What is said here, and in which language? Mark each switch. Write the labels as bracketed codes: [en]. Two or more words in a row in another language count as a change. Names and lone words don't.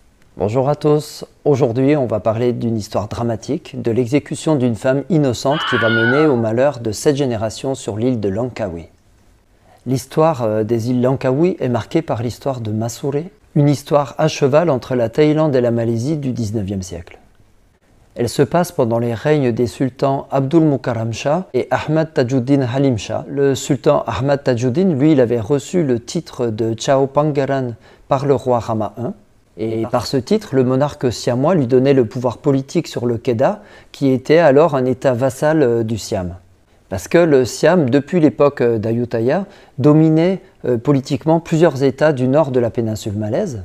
[fr] Bonjour à tous, aujourd'hui on va parler d'une histoire dramatique, de l'exécution d'une femme innocente qui va mener au malheur de 7 générations sur l'île de Langkawi. L'histoire des îles Langkawi est marquée par l'histoire de Masuri, une histoire à cheval entre la Thaïlande et la Malaisie du 19e siècle. Elle se passe pendant les règnes des sultans Abdul Mukarram Shah et Ahmad Tajuddin Halim Shah. Le sultan Ahmad Tajuddin, lui, il avait reçu le titre de Chao Pangeran par le roi Rama I. Et par ce titre, le monarque siamois lui donnait le pouvoir politique sur le Kedah, qui était alors un état vassal du Siam. Parce que le Siam, depuis l'époque d'Ayutthaya, dominait politiquement plusieurs états du nord de la péninsule malaise.